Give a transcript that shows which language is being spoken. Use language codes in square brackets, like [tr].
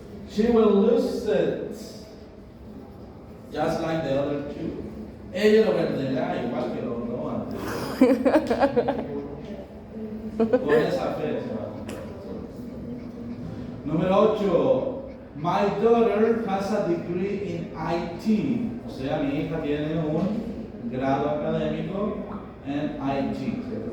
[en] She will lose it. Just like the other two. [es] Ella lo perderá igual que los dos anteriores. Con esa fe se va a cumplir. Número 8. [en] My daughter has a degree in IT. [es] O sea, mi hija tiene un grado académico en IT, ¿cierto?